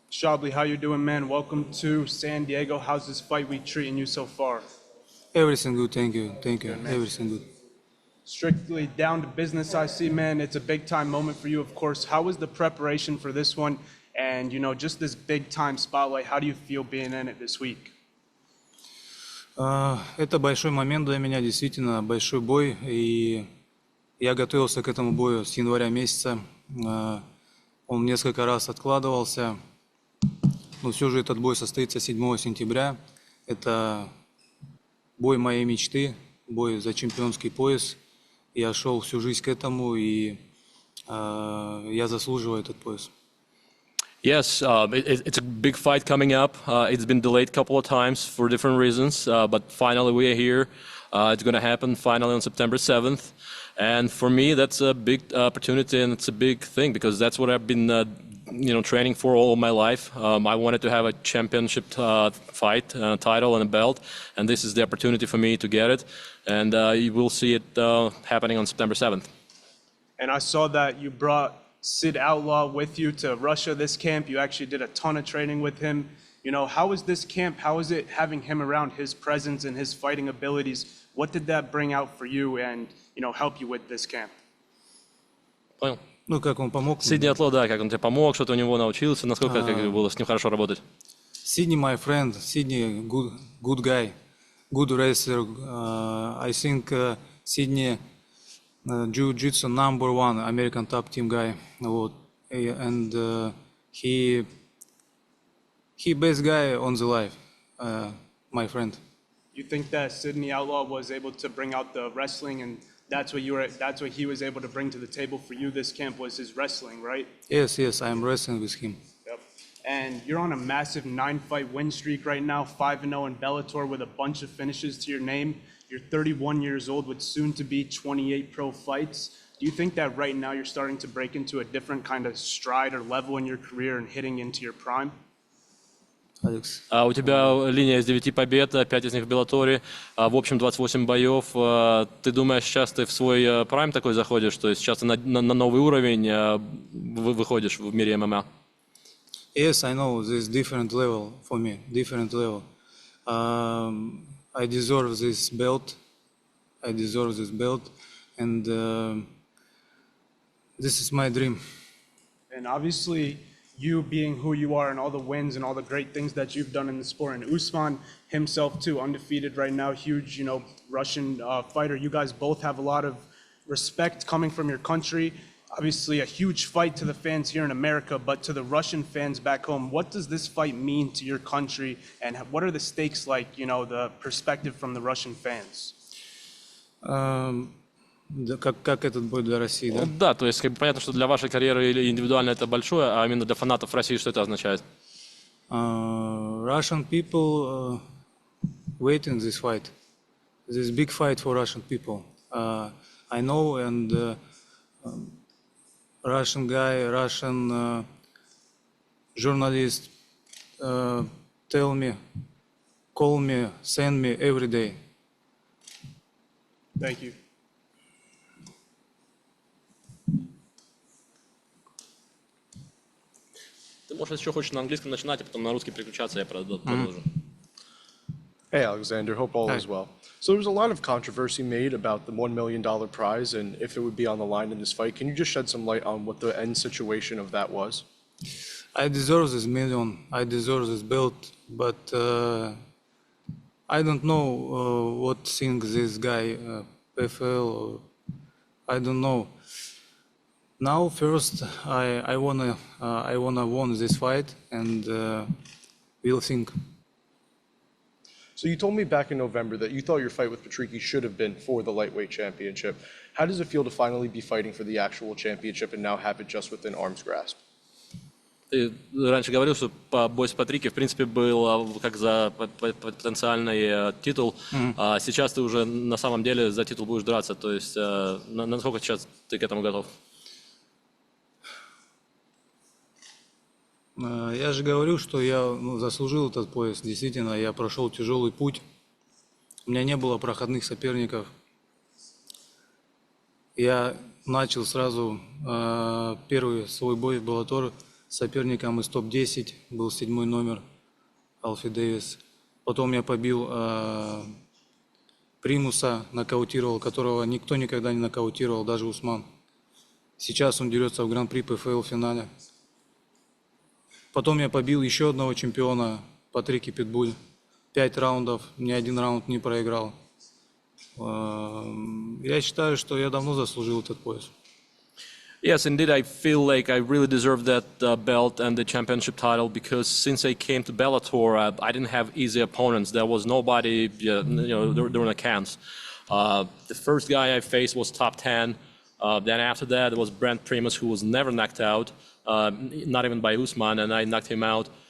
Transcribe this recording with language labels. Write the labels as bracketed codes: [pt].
[en] Shabliy, how you doing, man? Welcome to San Diego. How's this fight week treating you so far? Everything good, thank you. Good, man. Everything good. Strictly down to business, I see, man. It's a big-time moment for you, of course. How was the preparation for this one? And, just this big-time spotlight, how do you feel being in it this week? [ru] Это большой момент для меня, действительно, большой бой. И я готовился к этому бою с января месяца. Он несколько раз откладывался. Но все же этот бой состоится 7 сентября. Это бой моей мечты, бой за чемпионский пояс. Я шел всю жизнь к этому, и я заслуживаю этот пояс. [en] Yes, it's a big fight coming up. It's been delayed a couple of times for different reasons, but finally we are here. It's going to happen finally on September 7th. And for me, that's a big opportunity and it's a big thing because that's what I've been training for all of my life. I wanted to have a championship fight, title and a belt, and this is the opportunity for me to get it. And you will see it happening on September 7th. And I saw that you brought Sid Outlaw with you to Russia this camp. You actually did a ton of training with him. How was this camp? How is it having him around, his presence and his fighting abilities? What did that bring out for you and, help you with this camp? [ru] Понял. Ну, как он помог? Сидни Outlaw, да, как он тебе помог, что ты у него научился, насколько как было с ним хорошо работать? [en] Sydney, my friend, Sydney, good guy, good wrestler. I think Sydney Jiu-Jitsu #1 American top team guy. [ru] Вот. [en] And he best guy on the life, my friend. You think that Sydney Outlaw was able to bring out the wrestling, and that's what he was able to bring to the table for you this camp was his wrestling, right? Yes, I'm wrestling with him. Yep. And you're on a massive 9-fight win streak right now, 5-0 in Bellator with a bunch of finishes to your name. You're 31 years old with soon to be 28 pro fights. Do you think that right now you're starting to break into a different kind of stride or level in your career and hitting into your prime? [ru] Алекс. У тебя линия из 9 побед, 5 из них в Беллаторе, в общем 28 боев. Ты думаешь, сейчас ты в свой прайм такой заходишь, то есть сейчас ты на новый уровень выходишь в мире ММА? [en] Yes, I know this different level for me, different level. I deserve this belt. And this is my dream. And obviously, you being who you are and all the wins and all the great things that you've done in the sport, and Usman himself too, undefeated right now, huge, Russian fighter. You guys both have a lot of respect coming from your country. Obviously, a huge fight to the fans here in America, but to the Russian fans back home, what does this fight mean to your country, and what are the stakes like, the perspective from the Russian fans? [ru] Как этот бой для России, да? Да, то есть понятно, что для вашей карьеры или индивидуально это большое, а именно для фанатов России что это означает? [en] Russian people waiting this fight. This big fight for Russian people. I know, and Russian guy, Russian journalist tell me, call me, send me every day. Thank you. [ru] Ты можешь еще хочешь на английском начинать, а потом на русский переключаться, я продолжу. [en] Hey, Alexander, hope all is well. So there was a lot of controversy made about the $1 million prize and if it would be on the line in this fight. Can you just shed some light on what the end situation of that was? I deserve this million. I deserve this belt, but I don't know what thinks this guy, PFL, or I don't know. Now, first, I wanna win this fight, and we'll think. So you told me back in November that you thought your fight with Patricky should have been for the lightweight championship. How does it feel to finally be fighting for the actual championship and now have it just within arm's grasp? [ru] Ты раньше говорил, что бой с Патрики, в принципе, был как за потенциальный титул, а сейчас ты уже на самом деле за титул будешь драться. То есть насколько сейчас ты к этому готов? Я же говорю, что я заслужил этот пояс. Действительно, я прошел тяжелый путь. У меня не было проходных соперников. Я начал сразу первый свой бой в Bellator соперником из топ-10, был 7-й номер, Алфи Дэвис. Потом я побил Примуса, нокаутировал, которого никто никогда не нокаутировал, даже Усман. Сейчас он дерется в Гран-при ПФЛ финале. Потом я побил еще одного чемпиона, Патрики Питбуль. 5 раундов, ни один раунд не проиграл. Я считаю, что я давно заслужил этот пояс. [en] Yes, indeed, I feel like I really deserve that belt and the championship title because since I came to Bellator, I didn't have easy opponents. There was nobody, during the camps. The first guy I faced was top 10. Then after that, there was Brent Primus, who was never knocked out, not even by Usman, and I knocked him out.